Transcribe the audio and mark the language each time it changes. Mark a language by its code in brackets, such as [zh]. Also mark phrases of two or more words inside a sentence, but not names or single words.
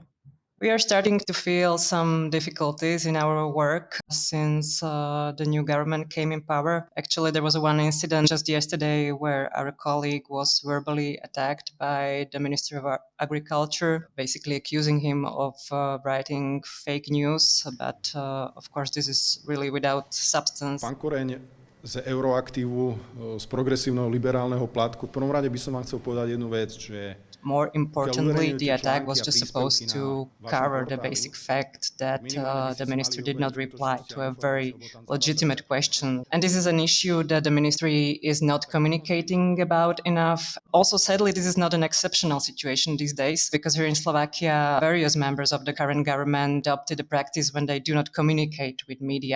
[en] We are starting to feel some difficulties in our work since the new government came in power. Actually, there was one incident just yesterday where our colleague was verbally attacked by the Minister of Agriculture, basically accusing him of writing fake news. But of course, this is really without substance. [sk] Pán Koreň z Euractivu, z progresívneho liberálneho plátku. V prvom rade by som vám chcel povedať jednu vec, že [en] more importantly, the attack was just supposed to cover the basic fact that the ministry did not reply to a very legitimate question. And this is an issue that the ministry is not communicating about enough. Also, sadly, this is not an exceptional situation these days, because here in Slovakia, various members of the current government adopted a practice when they do not communicate with media.